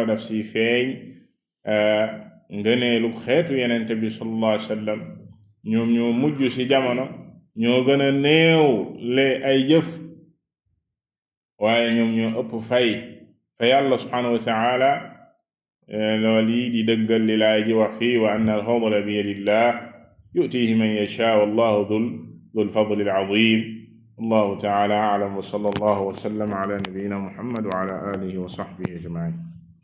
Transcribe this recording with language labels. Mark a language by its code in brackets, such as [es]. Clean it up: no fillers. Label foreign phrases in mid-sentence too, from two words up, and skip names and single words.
[wo] daf si feeñ ngëneelu xeetu yenente bi [ar] صلى الله عليه وسلم [wo] ñoom ñoo mujj ci jamono ñoo gën a néew le ay jëf waaye ñoom ñoo ëpp fay fa yàlla [ar] سبحانه وتعالى [wo] loolu yi di dëggal li laay ji wax fii [ar] وأن الفضل بيد الله يؤتيه من يشاء والله ذو الفضل العظيم والله تعالى أعلم وصلى الله وسلم على نبينا محمد وعلى آله وصحبه أجمعين